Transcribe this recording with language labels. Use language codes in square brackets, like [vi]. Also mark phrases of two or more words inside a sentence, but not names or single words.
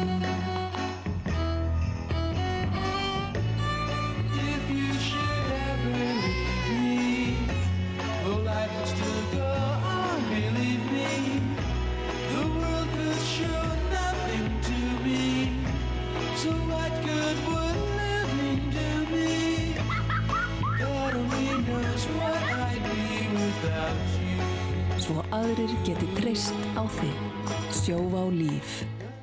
[en] If you should ever leave me, well, life would still go on, believe me. The world could show nothing to me, so what good would living do me? God only knows what I'd be without you. [is] Svo aðrir geti treyst á þig. Sjóvá líf.